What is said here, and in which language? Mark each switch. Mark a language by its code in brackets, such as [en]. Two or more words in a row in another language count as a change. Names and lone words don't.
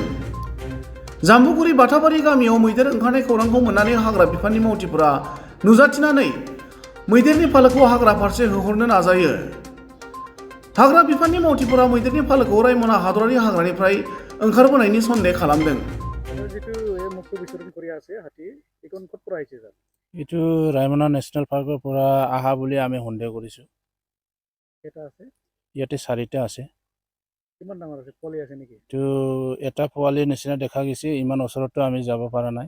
[brx] जाम्बुगुरि बाथाबारि गामियाव मैदेर ओंखारनाय खौरांखौ मोननानै हाग्रा बिफाननि मावथिफोरा नुजाथिनानै मैदेरनि फालोखौ हाग्रा फारसे होहरनो नाजायो। हाग्रा बिफाननि मावथिफोरा मैदेरनि फालोखौ रायमना हादरारि हाग्रानिफ्राय ओंखारबोनायनि सन्देह खालामदों। [as] এইটো ৰায়মনা নেশ্যনেল পাৰ্কৰ পৰা আহা বুলি আমি সন্দেহ কৰিছোঁ। ইয়াতে 4টা আছে। কিমান ডাঙৰ আছে? পোৱালি আছে নেকি? এইটো এটা পোৱালিৰ নিচিনা দেখা গৈছে, ইমান ওচৰতো আমি যাব পৰা নাই।